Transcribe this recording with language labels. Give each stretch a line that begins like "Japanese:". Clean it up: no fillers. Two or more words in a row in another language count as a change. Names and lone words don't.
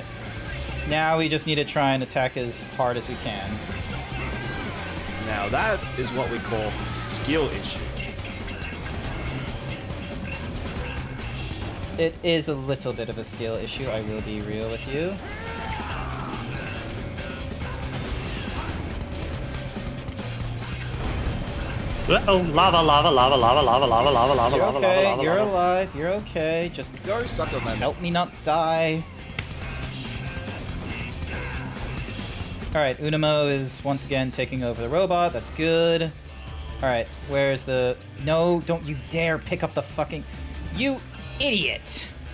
English: Now we just need to try and attack as hard as we can. Now that is what we call a skill issue. It is a little bit of a skill issue, I will be real with you. Uh-oh, lava, lava, lava, lava, lava, lava, lava, lava, You're lava, okay, lava, lava, you're lava. alive, you're okay. Just Go sucker man. help me not die. Alright, Unamo is once again taking over the robot. That's good. Alright, where's the... No, don't you dare pick up the fucking... You idiot!